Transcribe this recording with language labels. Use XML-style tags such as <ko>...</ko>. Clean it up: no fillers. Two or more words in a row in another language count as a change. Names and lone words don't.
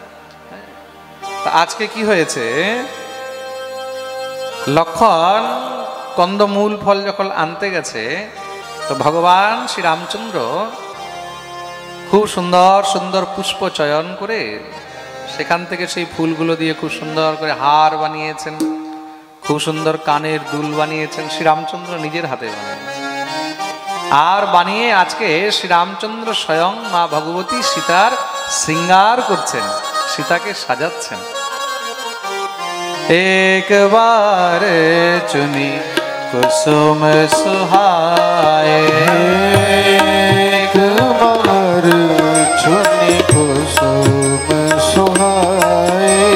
<bn>আজকে কি হয়েছে, লক্ষণ কন্দমূল ফল যখন আনতে গেছে, তো ভগবান শ্রী রামচন্দ্র খুব সুন্দর সুন্দর পুষ্প চয়ন করে সেখান থেকে সেই ফুলগুলো দিয়ে খুব সুন্দর করে হার বানিয়েছেন, খুব সুন্দর কানের দুল বানিয়েছেন, শ্রী রামচন্দ্র নিজের হাতে বানিয়েছেন। আর বানিয়ে আজকে শ্রী রামচন্দ্র স্বয়ং মা ভগবতী সীতার শৃঙ্গার করছেন, সীতাকে সাজাচ্ছেন।</bn> <awa>एक बार चुनी कुसुम सुहाए, एक बार चुनी कुसुम सुहाए,</awa>